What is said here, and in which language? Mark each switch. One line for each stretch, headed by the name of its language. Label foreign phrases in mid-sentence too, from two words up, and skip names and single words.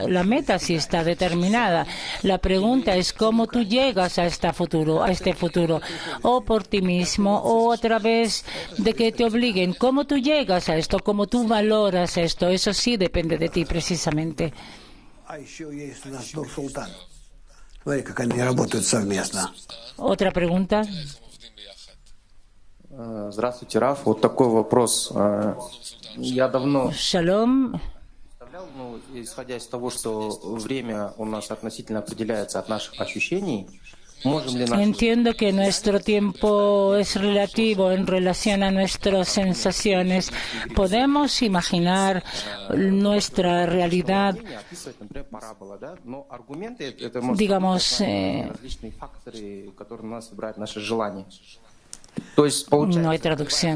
Spanish: La meta sí está determinada. La pregunta es cómo tú llegas a este futuro, o por ti mismo, o a través de que te obliguen. ¿Cómo tú llegas a esto? ¿Cómo tú valoras esto? Eso sí depende de ti, precisamente. Otra pregunta.
Russian: Здравствуйте, Раф. Вот такой вопрос. Я давно Shalom. исходя из того, что время у нас относительно определяется от наших ощущений, можем ли наши...
Spanish: Entiendo que nuestro tiempo es relativo en relación a nuestras sensaciones. Podemos imaginar nuestra realidad, digamos, no hay traducción.